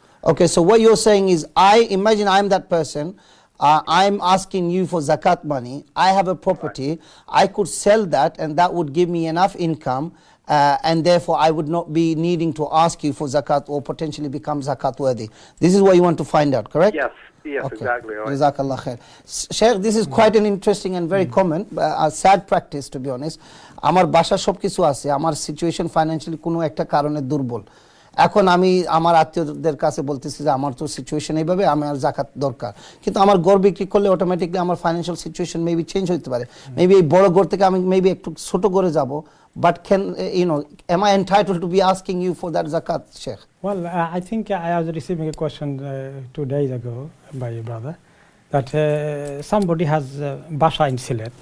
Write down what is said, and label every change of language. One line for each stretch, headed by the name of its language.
English: Okay, so what you're saying is, imagine I'm that person, I'm asking you for zakat money, I have a property, I could sell that and that would give me enough income, and therefore I would not be needing to ask you for zakat or potentially become zakat worthy. This is what you want to find out, correct? Yes, Okay. exactly. Right.
Arabic: Jazakallah khair.
English: Sheikh, this is quite an interesting and very common, a sad practice to be honest.
Bangla: আমার বাসা সব কিছু আছে, আমার situation financially কোনো একটা কারণে দুর্বল। এখন আমি আমার আত্মীয়দের কাছে বলতেছি যে আমার তো সিচুয়েশন এইভাবে, আমার জাকাত দরকার, কিন্তু আমার গড় বিক্রি করলে অটোমেটিকলি আমার ফাইন্যান্সিয়াল সিচুয়েশন মেবি চেঞ্জ হতে পারে, মেবি এই বড় গড় থেকে আমি মেবি একটু ছোট গড়ে যাব,
English: but can am I entitled to be asking you for that zakat, Sheikh? Well, I think I was receiving a question 2 days ago by a brother that somebody has basha in Sylhet.